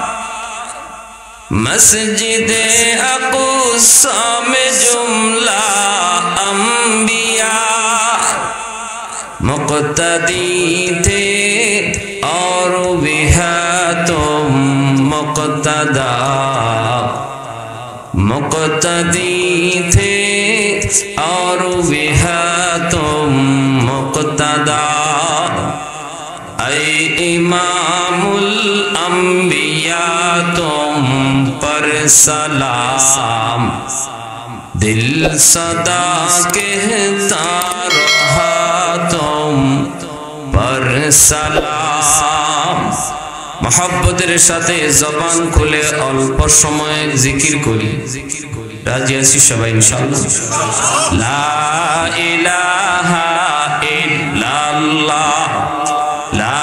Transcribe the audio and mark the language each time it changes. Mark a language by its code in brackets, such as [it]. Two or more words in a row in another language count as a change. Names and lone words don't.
[ur] مسجد اقصی میں جملہ انبیاء مقتدی تھے اور بھی ہے تم مقتدا، مقتدی تھے اور بھی ہے تم مقتدا، اے امام تم پر سلام، دل سدا کہتا رہا تم پر سلام. [bn] মোহাব্বতের সাথে জবান খুলে অল্প সময় জিকির করি, রাজী आছি সবাই ইনশাআল্লাহ। [ar] لا إله إلا الله، لا